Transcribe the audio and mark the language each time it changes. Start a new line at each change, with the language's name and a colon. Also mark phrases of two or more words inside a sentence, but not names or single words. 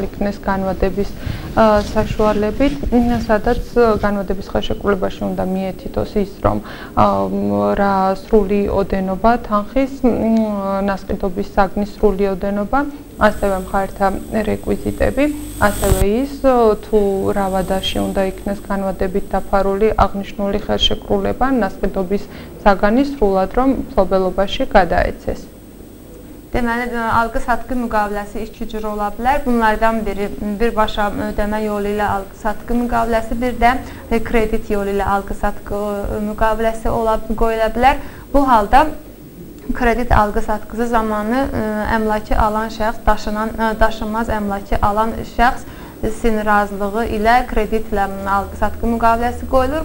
Georgian: იქნეს განვადების საშუალებით, სადაც განვადების ხელშეკრულებაში უნდა მიეთითოს ის, რომ რა სრული ოდენობა თანხის, ნასყიდობის საგნის სრული ოდენობა, ასევე მხარეთა რეკვიზიტები, ასევე ის, თუ რა ვადაში უნდა იქნეს განვადებით დაფარული აღნიშნული ხელშეკრულება, ნასყიდობის საგანი სრულად რომ მფლობელობაში გადაეცეს.
Azerbaijani: Deməli, alqı-satqı müqaviləsi iki cür ola bilər. Bunlardan biri birbaşa ödəmə yolu ilə alqı-satqı müqaviləsi, bir də kredit yolu ilə alqı-satqı müqaviləsi qoyula bilər. Bu halda kredit alqı-satqısı zamanı əmlakı alan şəxs, daşınmaz əmlakı alan şəxs razılığı ilə kreditlə alqı-satqı müqaviləsi qoyulur.